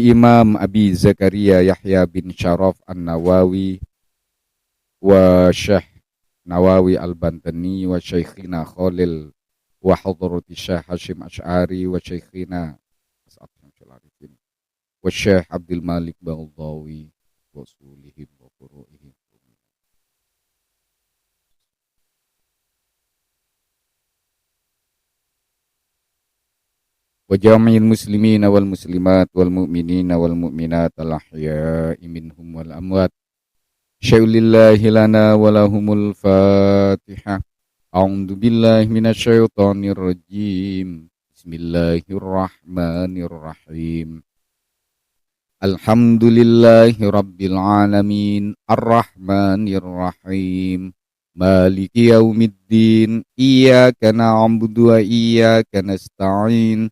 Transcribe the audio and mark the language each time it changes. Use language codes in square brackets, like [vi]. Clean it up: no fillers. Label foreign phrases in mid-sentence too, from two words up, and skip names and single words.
[ar] الإمام أبي زكريا يحيى بن شرف النووي والشيخ نووي البنتني وشيخنا خليل وحضرة الشيخ هاشم أشعري وشيخنا أسعد شمس العارفين والشيخ عبد الملك بغداوي وأصولهم وفروعهم وجميع المسلمين والمسلمات والمؤمنين والمؤمنات الأحياء منهم والأموات. شيء لله لنا ولهم الفاتحة. أعوذ بالله من الشيطان الرجيم. بسم الله الرحمن الرحيم. الحمد لله رب العالمين، الرحمن الرحيم، مالك يوم الدين، إياك نعبد وإياك نستعين.